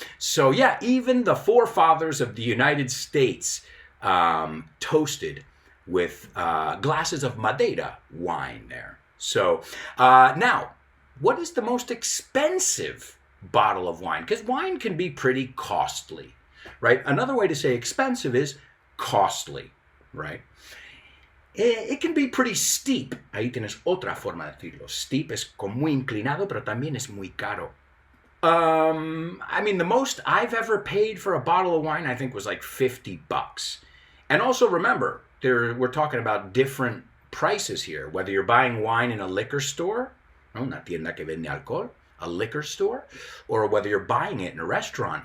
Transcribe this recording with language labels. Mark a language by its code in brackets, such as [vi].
[en] So yeah, even the forefathers of the United States toasted with glasses of Madeira wine there. So now, what is the most expensive bottle of wine? Because wine can be pretty costly, right? Another way to say expensive is costly, right? It can be pretty steep. [es] Ahí tienes otra forma de decirlo. Steep es como muy inclinado, pero también es muy caro. [en] The most I've ever paid for a bottle of wine, I think, was like $50. And also remember, we're talking about different prices here. Whether you're buying wine in a liquor store, [es] una tienda que vende alcohol, [en] a liquor store, or whether you're buying it in a restaurant.